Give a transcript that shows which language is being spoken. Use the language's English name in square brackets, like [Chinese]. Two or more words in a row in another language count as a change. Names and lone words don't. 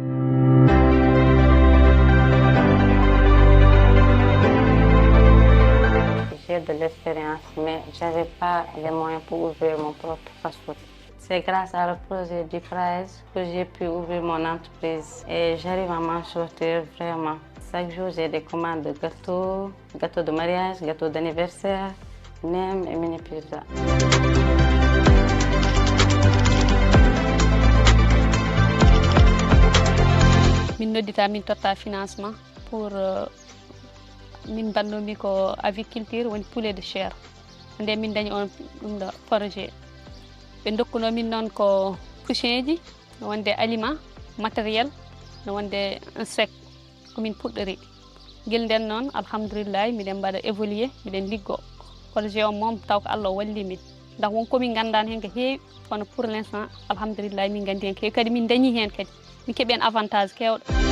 [French] J'ai de l'expérience, mais je n'avais pas les moyens pour ouvrir mon propre fast-food. C'est grâce à le projet du FRAES que j'ai pu ouvrir mon entreprise et j'arrive à m'en sortir vraiment. Chaque jour, j'ai des commandes de gâteaux de mariage, gâteaux d'anniversaire, nem et mini pizza. [Fula] Min noddita min totta financement pour min bannomi ko aviculture woni [French] poulet de chair [Fula] nde min dañi on ɗum ɗo projet ɓe dokkuno min noon ko couchin ji no wonde aliment matériel no wonde un sec komin puɗɗori guel nden noon alhamdoulillahi miɗen mbaɗa évoluer miɗen liggo projet o moom taw ko Allah walli min ndax wonko min gandani hen ko heewi kono [French] pour l'instant [Fula] alhamdoulillahi min gandi hen ko heewi kadi min dañi hen kadi min keeɓi hen avantage kewɗo.